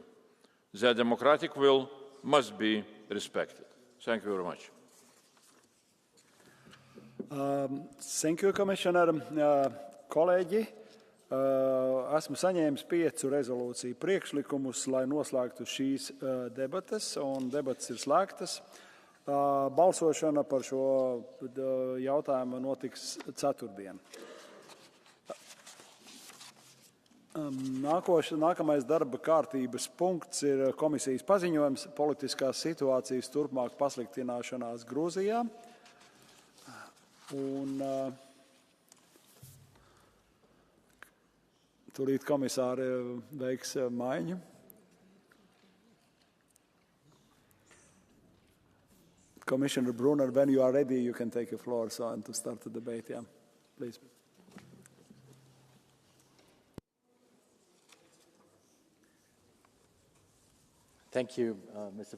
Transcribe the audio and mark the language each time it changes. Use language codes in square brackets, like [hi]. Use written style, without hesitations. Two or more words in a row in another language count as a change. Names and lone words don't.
[en] Their democratic will must be respected. Thank you very much. Thank you, Commissioner. [lv] Kolēģi, esmu saņēmis 5 rezolūciju priekšlikumus, lai noslēgtu šīs debates, un debates ir slēgtas. Balsošana par šo jautājumu notiks ceturtdien. Nākamais darba kārtības punkts ir komisijas paziņojums politiskās situācijas turpmāk pasliktināšanās Grūzijā. Un tūlīt komisāri veiks maiņu. [en] Commissioner Brunner, when you are ready, you can take the floor and to start the debate. Yeah, please. Thank you, Mr.